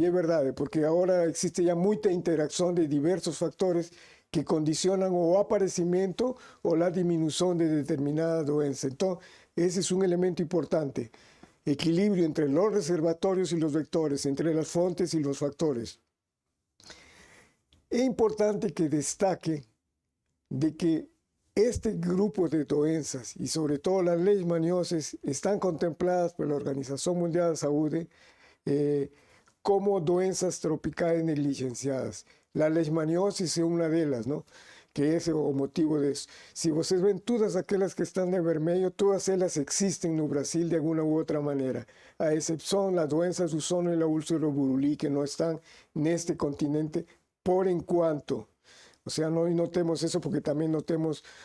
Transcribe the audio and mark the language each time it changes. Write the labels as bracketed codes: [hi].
[pt] E é verdade, porque agora existe já muita interação de diversos fatores que condicionam o aparecimento ou a diminuição de determinada doença. Então, esse é um elemento importante. [es] Equilibrio entre los reservatorios y los vectores, entre las fuentes y los factores. Es importante que destaque de que este grupo de [pt] doenças, [es] y sobre todo las leishmanioses, están contempladas por la Organización Mundial de Salud como [pt] doenças tropicais negligenciadas. [es] La leishmaniosis es una de ellas, ¿no? [pt] Que esse é o motivo disso. Se vocês veem todas aquelas que estão de vermelho, todas elas existem no Brasil de alguma ou outra maneira, a exceção das doenças do sono e da úlcera buruli, que não estão neste continente por enquanto. Ou seja, nós não temos isso porque também não temos